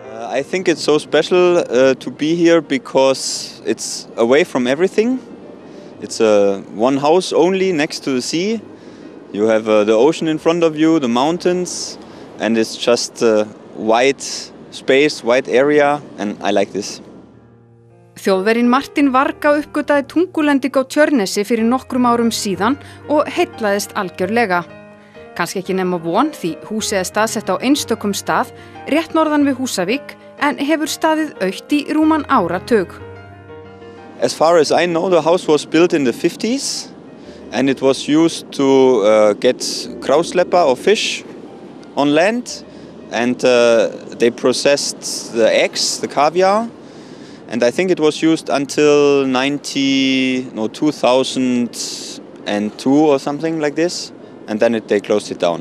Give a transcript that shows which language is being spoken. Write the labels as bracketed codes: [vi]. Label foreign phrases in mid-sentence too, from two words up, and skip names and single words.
[en] I think it's so special to be here because it's away from everything. It's one house only next to the sea. You have the ocean in front of you, the mountains, and it's just wide space, wide area, and I like this. [is] Þjóðverinn Martin Varga uppgötaði tungulending á Tjörnesi fyrir nokkrum árum síðan og heillaðist algjörlega. Kannski ekki nema von því húsið er staðsett á einstökum stað, rétt norðan við Húsavík, en hefur staðið autt í rúman áratug. [en] As far as I know, the house was built in the 50s and it was used to get krausleppa or fish on land, and they processed the eggs, the caviar. And I think it was used until 2002 or something like this, and then they closed it down.